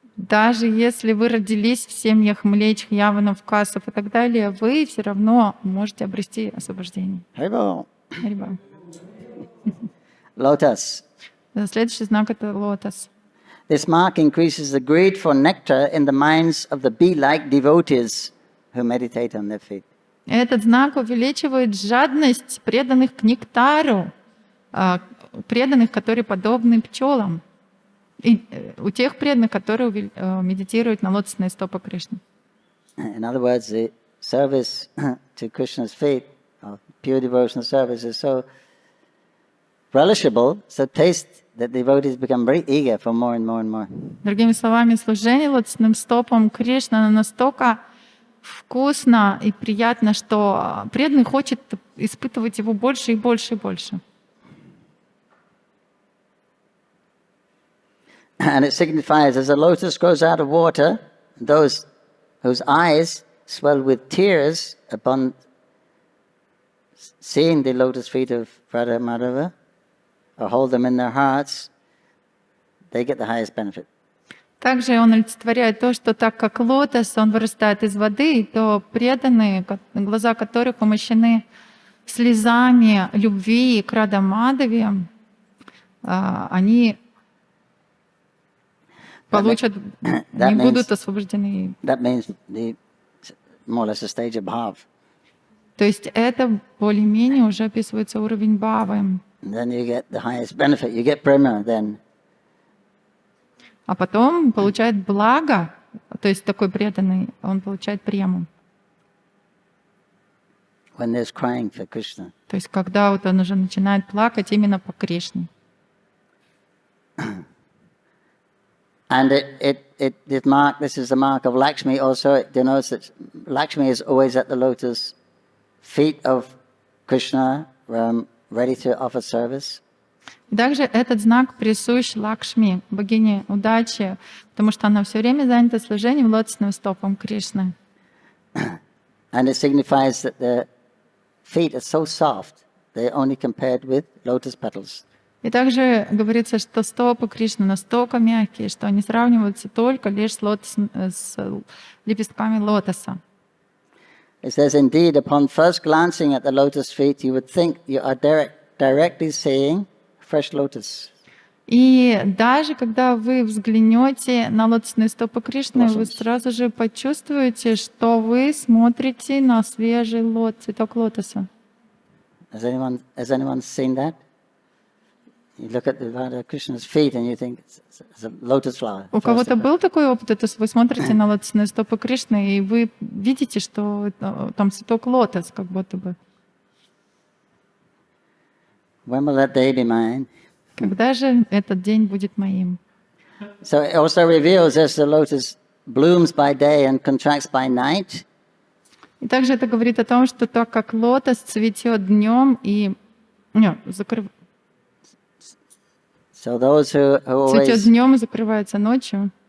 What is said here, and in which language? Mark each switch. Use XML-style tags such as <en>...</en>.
<ru>Даже если вы родились в семьях млеч, яванов, касов и так далее, вы все равно можете обрести освобождение. Харибол. Харибол.</ru> <en>Lotus.</en> <ru>Следующий знак — это лотос.</ru> <en>This mark increases the greed for nectar in the minds of the bee-like devotees who meditate on their feet.</en> <ru>Этот знак увеличивает жадность преданных к нектару, преданных, которые подобны пчелам, и у тех преданных, которые медитируют на лотосные стопы Кришны.</ru> <en>In other words, the service to Krishna's feet, or pure devotional service, is so relishable, so taste, that devotees become very eager for more and more and more.</en> <ru>Другими словами, служение лотосным стопам Кришны настолько вкусно и приятно, что преданный хочет испытывать его больше и больше и больше.</ru> <en>And it signifies, as a lotus grows out of water, those whose eyes swell with tears upon seeing the lotus feet of Radha Madhava, or hold them in their hearts, they get the highest benefit.</en> <ru>Также он олицетворяет то, что так как лотос, он вырастает из воды, то преданные, глаза которых умощены слезами любви к Радха Мадхаве, они получат, не будут освобождены.</ru> <en>That means more or less a stage of bhav.</en> <ru>То есть это более-менее уже описывается уровень бхавы.</ru> <en>Then you get the highest benefit. You get prema then.</en> <ru>А потом получает благо, то есть такой преданный, он получает прему.</ru> <en>When there's crying for Krishna.</en> <ru>То есть когда вот он уже начинает плакать именно по Кришне.</ru> <en>And this is the mark of Lakshmi also. It denotes that Lakshmi is always at the lotus feet of Krishna, ready to offer service.</en> <ru>Также этот знак присущ Лакшми, богине удачи, потому что она все время занята служением лотосным стопам Кришны.</ru> <en>And it signifies that the feet are so soft, they're only compared with lotus petals.</en> <ru>И также говорится, что стопы Кришны настолько мягкие, что они сравниваются только лишь с лепестками лотоса.</ru> <en>It says, indeed, upon first glancing at the lotus feet, you would think you are directly seeing fresh lotus.</en> <ru>И даже когда вы взглянете на лотосные стопы Кришны, вы сразу же почувствуете, что вы смотрите на свежий цветок лотоса.</ru> <en>Has anyone seen that? You look at the Radha Krishna's feet and you think it's a lotus flower.</en> <ru>У кого-то был такой опыт, это вы смотрите на лотосные стопы Кришны, и вы видите, что там цветок лотос, как будто бы.</ru> <en>When will that day be mine?</en> <ru>Когда же этот день будет моим?</ru> <en>So it also reveals as the lotus blooms by day and contracts by night.</en> <ru>И также это говорит о том, что так как лотос цветет днем и закрывается.</ru> <en>So those who</en> <ru>Цветет днем и закрывается ночью.</ru>